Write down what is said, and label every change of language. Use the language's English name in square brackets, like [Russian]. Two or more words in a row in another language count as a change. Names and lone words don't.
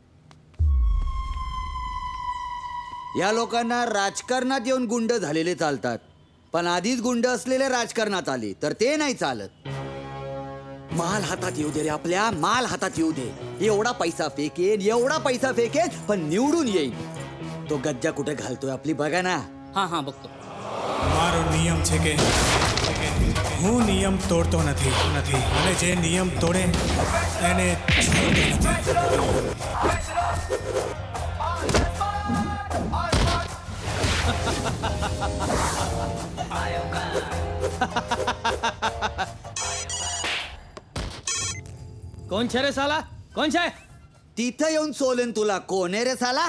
[Marathi] या लोकांना राजकारणात येऊन गुंड झालेले चालतात, पण आधीच गुंड असलेले राजकारणात आले तर ते नाही चालत. माल हातात येऊ दे रे, आपल्या माल हातात येऊ दे. एवढा पैसा फेकेन, एवढा पैसा फेकेन, पण निवडून येईल. तो गज्जा कुठे घालतोय आपली बघा ना. હા બघतो. [Gujarati] મારો નિયમ છે કે હું નિયમ તોડતો નથી અને જે નિયમ તોડે એને છોડતો નથી. કોણ છે રે સાલા? કોણ છે? [Marathi] तिथं येऊन सोलेन तुला. कोण आहे रे साला?